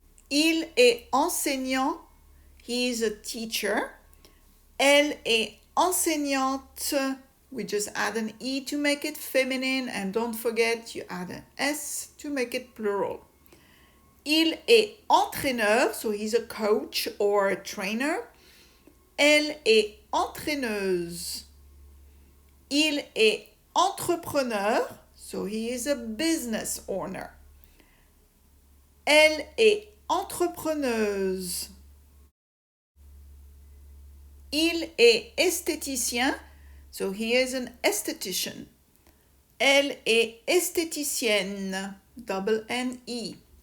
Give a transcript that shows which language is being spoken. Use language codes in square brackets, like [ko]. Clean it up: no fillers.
[fr] Il est enseignant. [en] He is a teacher. [fr] Elle est enseignante. [en] We just add an E to make it feminine, and don't forget you add an S to make it plural. [fr] Il est entraîneur, [en] so he's a coach or a trainer. [fr] Elle est entraîneuse. Il est entrepreneur, [en] so he is a business owner. [fr] Elle est entrepreneuse. Il est esthéticien, [en] so he is an esthetician. [fr] Elle est esthéticienne, [en] double N-E.